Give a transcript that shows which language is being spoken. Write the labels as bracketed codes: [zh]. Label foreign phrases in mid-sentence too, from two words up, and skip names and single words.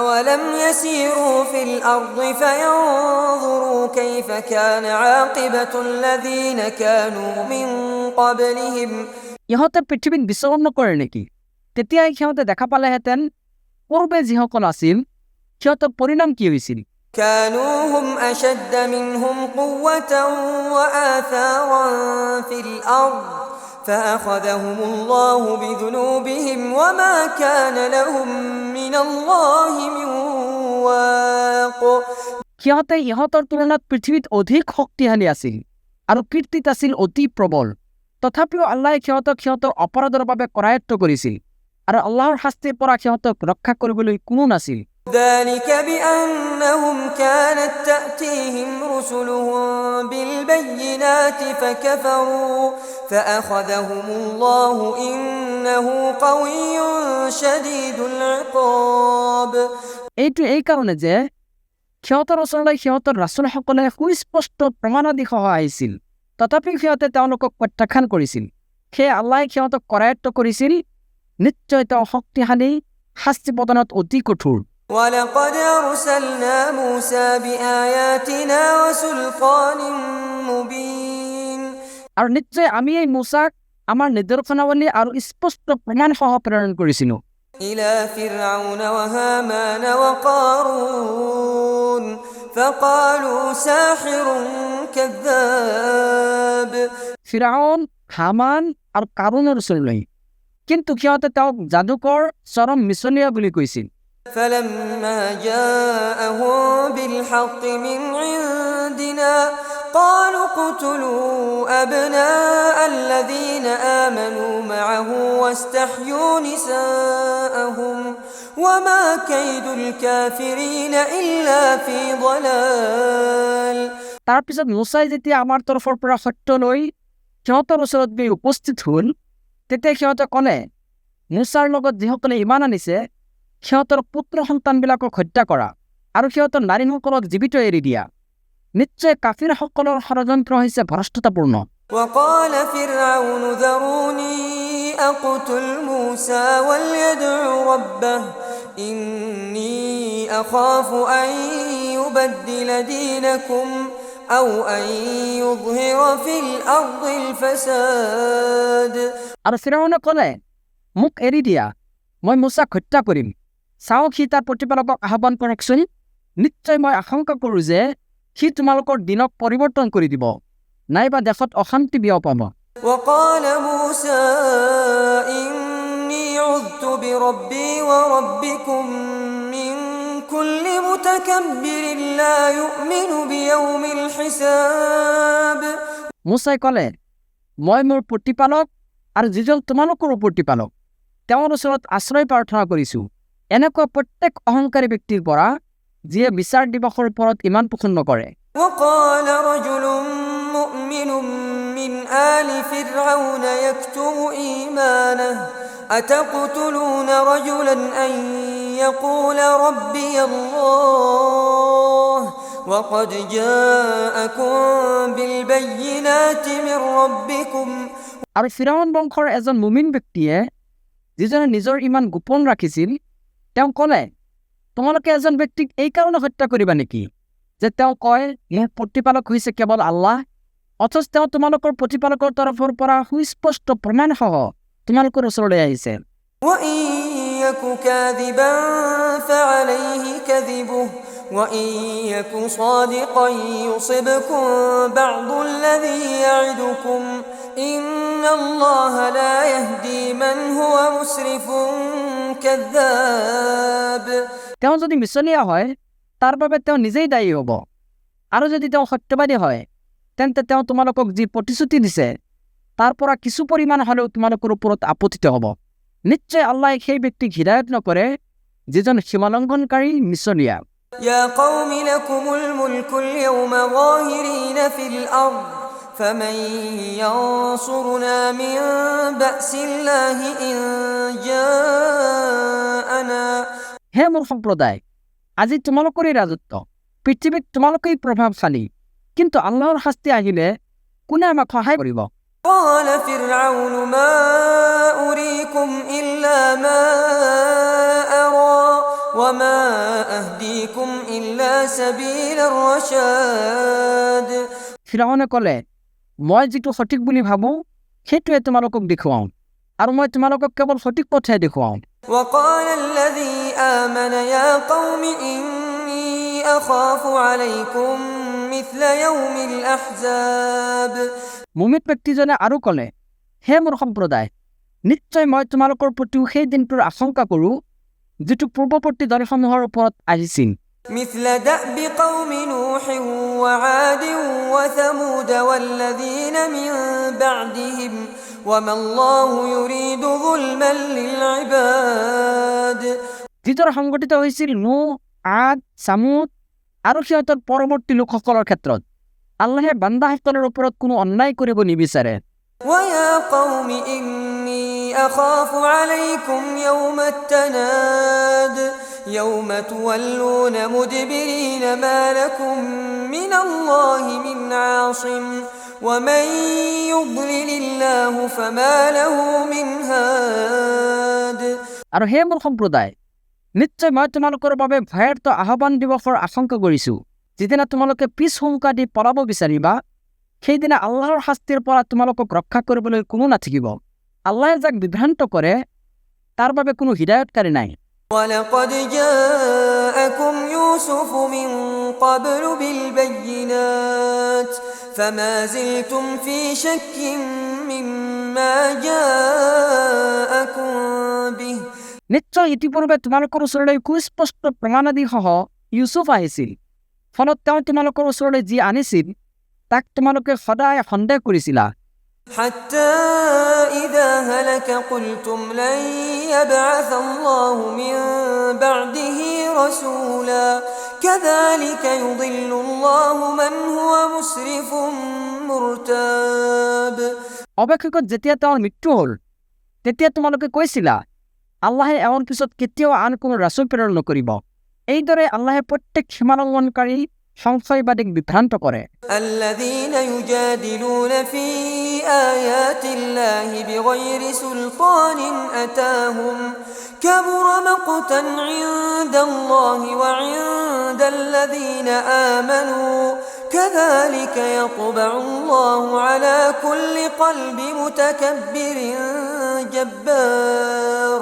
[ar] أَوَلَمْ يَسِيرُوا فِي الْأَرْضِ فَيَنظُرُوا كَيْفَ كَانَ عَاقِبَةُ الَّذِينَ كَانُوا مِنْ قَبْلِهِمْ [as] ইহঁতে পৃথিৱীত বিচৰণ নকৰে নেকি? তেতিয়াই সিহঁতে দেখা পালেহেঁতেন পূৰ্বে যিসকল আছিল সিহঁতৰ পৰিণাম কি হৈছিল। [ar] كانوا هم أشد منهم قوة وآثارا في الأرض فأخذهم الله بذنوبهم وما كان لهم من الله من واق [as] সিহঁতে ইহঁতৰ তুলনাত পৃথিৱীত অধিক শক্তিশালী আছিল আৰু কীৰ্তিত আছিল অতি প্ৰবল। তথাপিও আল্লাহে সিহঁতক সিহঁতৰ অপৰাধৰ বাবে কৰায়ত্ব কৰিছিল আৰু আল্লাহৰ শাস্তিৰ পৰা সিহঁতক ৰক্ষা কৰিবলৈ কোনো নাছিল। [ar] ذلك بأنهم كانت تأتيهم رسلهم بالبينات فكفروا فأخذهم الله إنه قوي شديد العقاب [as] এইটো এই কাৰণে যে সিহঁতৰ ওচৰলৈ সিহঁতৰ ৰাছুলসকলে সুস্পষ্ট প্ৰমাণাদি সহ আহিছিল, তথাপি সিহঁতে তেওঁলোকক প্ৰত্যাখ্যান কৰিছিল। সেয়ে আল্লাহে সিহঁতক কৰায়ত্ব কৰিছিল। নিশ্চয় তেওঁ শক্তিশালী, শাস্তি প্ৰদানত অতি কঠোৰ। [ar] ولقد أرسلنا موسى بآياتنا وسلطان مبين [as] আৰু নিশ্চয় আমি এই মুছাক আমাৰ নিদৰ্শনাৱলী আৰু স্পষ্ট প্ৰমাণ সহ প্ৰেৰণ কৰিছিলোঁ। [ar] إلى فرعون وهامان وقارون فقالوا ساحر كذاب [as] ফিৰাউন, হামান আৰু কাৰুণৰ ওচৰলৈ, কিন্তু সিহঁতে তেওঁক যাদুকৰ চৰম মিছলীয়া বুলি কৈছিল। [ar] فلما جاءهم بالحق من عندنا قالوا اقتلوا أبناء الذين آمنوا معه واستحيوا نساءهم وما كيد الكافرين إلا في ضلال [as] তাৰপিছত মুছাই যেতিয়া আমাৰ তৰফৰ পৰা সত্য লৈ সিহঁতৰ ওচৰত গৈ উপস্থিত হ'ল, তেতিয়া সিহঁতে ক'লে, মুছাৰ লগত যিসকলে ইমান আনিছে সিহঁতৰ পুত্ৰ সন্তানবিলাকক হত্যা কৰা আৰু সিহঁতৰ নাৰীসকলক জীৱিত এৰি দিয়া। নিশ্চয় কাফিৰসকলৰ ষড়যন্ত্ৰ হৈছে ভ্ৰষ্টতাপূৰ্ণ। [ar] وقال فرعون ذروني أقتل موسى وليدع ربه إني أخاف أن يبدل دينكم أو أن يظهر في الأرض الفساد [as] আৰু ফিৰাউনে ক'লে, মোক এৰি দিয়া, মই মুছাক হত্যা কৰিম। চাওক সি তাৰ প্ৰতিপালকক আহ্বান কৰকচোন। নিশ্চয় মই আশংকা কৰোঁ যে সি তোমালোকৰ দিনক পৰিৱৰ্তন কৰি দিব, নাইবা দেশত অশান্তি বিয়পাব। [ar] وقال موسى إني عذت بربي وربكم من كل متكبر لا يؤمن بيوم الحساب [as] মুছাই ক'লে, মই মোৰ প্ৰতিপালক আৰু যিজন তোমালোকৰো প্ৰতিপালক তেওঁৰ ওচৰত আশ্ৰয় প্ৰাৰ্থনা কৰিছোঁ এনেকুৱা প্ৰত্যেক অহংকাৰী ব্যক্তিৰ পৰা যিয়ে বিচাৰ দিৱসৰ ওপৰত ইমান পোষণ নকৰে। [ar] وقال رجل مؤمن من آل فرعون يكتم إيمانه أتقتلون رجلا أن يقول ربي الله وقد جاءكم بالبينات من ربكم [as] আৰু ফিৰাউন বংশৰ এজন মুমিন ব্যক্তিয়ে যিজনে নিজৰ ইমান গোপন ৰাখিছিল, তেওঁ ক'লে, তোমালোকে এজন ব্যক্তিক এই কাৰণে হত্যা কৰিবা নেকি যে তেওঁ কয় মোৰ প্ৰতিপালক হৈছে কেৱল আল্লাহ, অথচ তেওঁ তোমালোকৰ প্ৰতিপালকৰ তৰফৰ পৰা সুস্পষ্ট প্ৰমাণ সহ তোমালোকৰ ওচৰলৈ আহিছে। [ar] وإن يك كاذبا فعليه كذبه وإن يك صادقا يصبكم بعض الذي يعدكم إن الله لا يهدي من هو مسرف كذاب [as] তেওঁ যদি মিছলীয়া হয় তাৰ বাবে তেওঁ নিজেই দায়ী হ'ব, আৰু যদি তেওঁ সত্যবাদী হয় তেন্তে তেওঁ তোমালোকক যি প্ৰতিশ্ৰুতি দিছে তাৰ পৰা কিছু পৰিমাণ হ'লেও তোমালোকৰ ওপৰত আপতিত হ'ব। নিশ্চয় আল্লাহে সেই ব্যক্তিক হিদায়ত নকৰে যিজন সীমালংঘনকাৰী মিছলীয়া। [ar] يا قوم لكم الملك اليوم ظاهرين في الأرض فمن ينصرنا من بأس الله إن جاءنا [as] হে মোৰ সম্প্ৰদায়, আজি তোমালোকৰেই ৰাজত্ব, পৃথিৱীত তোমালোকেই প্ৰভাৱশালী, কিন্তু আল্লাহৰ শাস্তি আহিলে কোনে আমাক সহায় কৰিব? [ar] قال فرعون ما أريكم إلا ما أرى وما أهديكم إلا سبيل الرشاد [as] ফিৰাউনে ক'লে মই যিটো সঠিক বুলি ভাবোঁ সেইটোৱে তোমালোকক দেখুৱাওঁ আৰু মই তোমালোকক কেৱল সঠিক পথে দেখুৱাওঁ [ar] وقال الذي آمن يا قوم إني أخاف عليكم مثل يوم الأحزاب [as] মুমিন ব্যক্তিজনে আৰু ক'লে হে মোৰ সম্প্ৰদায় নিশ্চয় মই তোমালোকৰ প্ৰতিও সেই দিনটোৰ আশংকা কৰোঁ যিটো পূৰ্বৱৰ্তী দলসমূহৰ ওপৰত আহিছিল [ar] مثل دأب قوم نوح وعاد وثمود والذين من بعدهم وما الله يريد ظلما للعباد [as] যিদৰে সংঘটিত হৈছিল নূহ আদ সামুদ আৰু সিহঁতৰ পৰৱৰ্তী লোকসকলৰ ক্ষেত্ৰত আল্লাহে বান্দাসকলৰ ওপৰত কোনো অন্যায় কৰিব নিবিচাৰে [ar] ويا قوم إني أخاف عليكم يوم التناد يوم تولون مدبرين ما لكم من الله من عاصم ومن يضلل الله فما له من هاد [as] আৰু হে মোৰ সম্প্ৰদায় নিশ্চয় মই তোমালোকৰ বাবে ভয়াৰ্ত আহ্বান দিৱসৰ আশংকা কৰিছোঁ যিদিনা তোমালোকে পিছ হুংকা দি পলাব বিচাৰিবা সেইদিনা আল্লাহৰ শাস্তিৰ পৰা তোমালোকক ৰক্ষা কৰিবলৈ কোনো নাথাকিব আল্লাহে যাক বিভ্ৰান্ত কৰে তাৰ বাবে কোনো হিদায়তকাৰী নাই [ar] ولقد جاءكم يوسف من قبل بالبينات فما زلتم في شك مما جاءكم به [as] নিশ্চয় ইতিপূৰ্বে তোমালোকৰ ওচৰলৈ সুস্পষ্ট প্ৰমাণাদিসহ ইউচুফ আহিছিল ফলত তেওঁ তোমালোকৰ ওচৰলৈ যি আনিছিল তাক তোমালোকে সদায় সন্দেহ কৰিছিলা [ar] حتى إذا هلك قلتم لن يبعث الله من بعده رسولا كذلك يضل الله من هو مسرف مرتاب [as] অৱশেষত যেতিয়া তেওঁৰ মৃত্যু হ'ল তেতিয়া তোমালোকে কৈছিলা আল্লাহে এওঁৰ পিছত কেতিয়াও আন কোনো ৰাসূল প্ৰেৰণ নকৰিব এইদৰে আল্লাহে প্ৰত্যেক সীমালংঘনকাৰী সংশয়বাদীক বিভ্ৰান্ত কৰে [ar] الذين يجادلون في آيات الله بغير سلطان أتاهم كبر مقتا عند الله وعند الذين آمنوا كذلك يطبع الله على كل قلب متكبر جبار